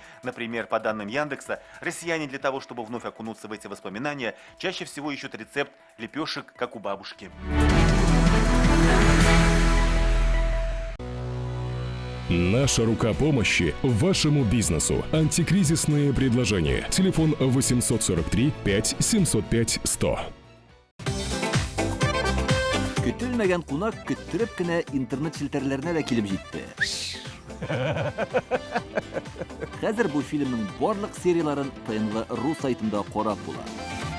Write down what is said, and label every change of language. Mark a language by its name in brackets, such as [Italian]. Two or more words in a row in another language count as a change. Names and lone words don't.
[Russian] Например, по данным Яндекса, россияне для того, чтобы вновь окунуться в эти воспоминания, чаще всего ищут рецепт лепешек, как у бабушки. Наша рука помощи вашему бизнесу. Антикризисные предложения. Телефон 843 5 705 100. [Tatar] Көтелмәгән кунак көттөреп кенә интернет челтәрләренә дә килеп җитте. Хәзер бу фильмның барлык серияларын ТНВ.ру сайтында карап була.